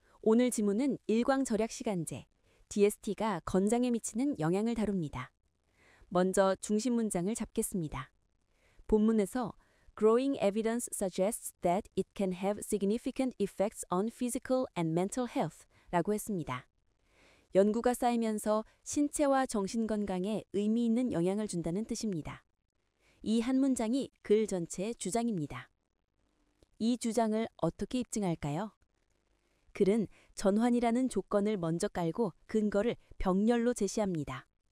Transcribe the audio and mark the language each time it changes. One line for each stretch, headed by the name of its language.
Korean: 오늘 지문은 일광절약시간제, DST가 건장에 미치는 영향을 다룹니다. 먼저 중심 문장을 잡겠습니다. 본문에서
English: Growing evidence suggests that it can have significant effects on physical and mental health
Korean: 라고 했습니다. 연구가 쌓이면서 신체와 정신 건강에 의미 있는 영향을 준다는 뜻입니다. 이 한 문장이 글 전체의 주장입니다. 이 주장을 어떻게 입증할까요? 글은 전환이라는 조건을 먼저 깔고 근거를 병렬로 제시합니다.